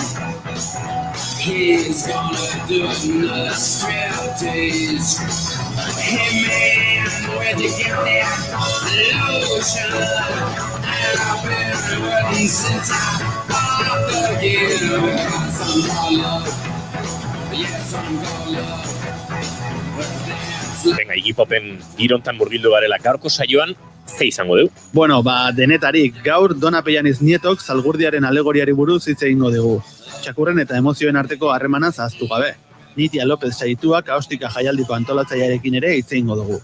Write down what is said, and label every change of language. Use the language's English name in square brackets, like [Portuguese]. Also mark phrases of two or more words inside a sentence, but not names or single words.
[English] He's gonna do another striptease. Hey man, where'd you get that lotion? I've been working since I bought again. Yes, I'm gonna love. Yes, I'm gonna love. [Basque] Venga, Iggy Popen girontan murgildu garela gaurko saioan, ze izango du? Bueno, denetarik, gaur Dona Pellaniz Nietok Zalgurdiaren alegoriari buruz hitz egingo dugu. Txakurren eta emozioen arteko harremana zahaztu gabe. Nitia López saituak Ahostika jaialdiko antolatzailearekin ere hitz egingo dugu.